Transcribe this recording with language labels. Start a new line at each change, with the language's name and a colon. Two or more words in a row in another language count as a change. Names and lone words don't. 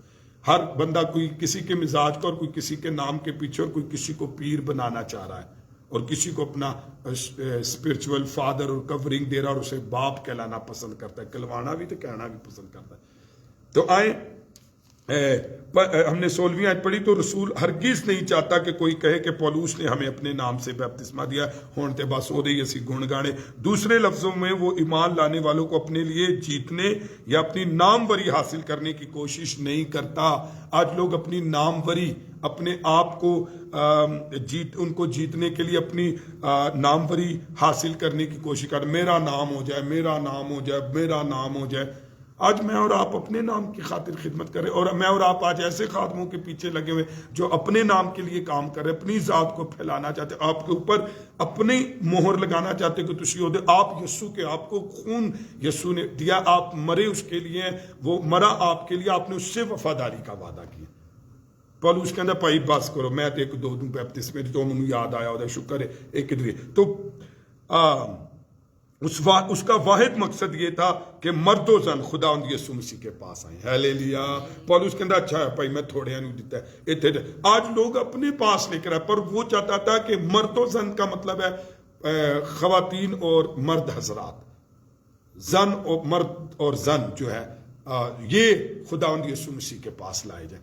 Urdu: ہر بندہ کوئی کسی کے مزاج کا اور کوئی کسی کے نام کے پیچھے اور کوئی کسی کو پیر بنانا چاہ رہا ہے اور کسی کو اپنا
English: spiritual father
Urdu: اور کورنگ دے رہا اور اسے باپ کہلانا پسند کرتا ہے، کہلوانا بھی تو کہنا بھی پسند کرتا ہے. تو آئیں ہم نے 16ویں آیت پڑھی تو رسول ہرگز نہیں چاہتا کہ کوئی کہے کہ پولوس نے ہمیں اپنے نام سے بیپتسمہ دیا
Punjabi: ہون تے بس او دے اسی گن گانے.
Urdu: دوسرے لفظوں میں وہ ایمان لانے والوں کو اپنے لیے جیتنے یا اپنی ناموری حاصل کرنے کی کوشش نہیں کرتا. آج لوگ اپنی ناموری، اپنے آپ کو ان کو جیتنے کے لیے اپنی ناموری حاصل کرنے کی کوشش کر، میرا نام ہو جائے، میرا نام ہو جائے، میرا نام ہو جائے. آج میں اور آپ اپنے نام کی خاطر خدمت کریں، اور میں اور آپ آج ایسے خادموں کے پیچھے لگے ہوئے جو اپنے نام کے لیے کام کر رہے، اپنی ذات کو پھیلانا چاہتے، آپ کے اوپر اپنی مہر لگانا چاہتے کہ
Punjabi: تسی ہو دے.
Urdu: آپ یسوع کے، آپ کو خون یسوع نے دیا، آپ مرے اس کے لیے، وہ مرا آپ کے لیے، آپ نے اس سے وفاداری کا وعدہ کیا.
Punjabi: ਪੌਲੁਸ ਕਹਿੰਦਾ ਭਾਈ ਬਸ ਕਰੋ, ਮੈਂ ਤੇ ਇੱਕ ਦੋ ਨੂੰ ਬੈਪਤਿਸਮੇ ਜੋ ਮੈਨੂੰ ਯਾਦ ਆਇਆ ਉਹਦਾ ਸ਼ੁਕਰ
Urdu: ہے ایک تو اس کا واحد مقصد یہ تھا کہ مرد و زن خدا یسوع مسیح کے پاس آئے۔ ہالیلویاہ. پولوس کہتا اچھا ہے بھائی میں
Punjabi: تھوڑے نوں دتا
Urdu: ہے اتنے آج لوگ اپنے پاس لے کر آئے، پر وہ چاہتا تھا کہ مرد و زن کا مطلب ہے خواتین اور مرد حضرات، زن اور مرد اور زن جو ہے یہ خدا یسوع مسیح کے پاس لائے جائے.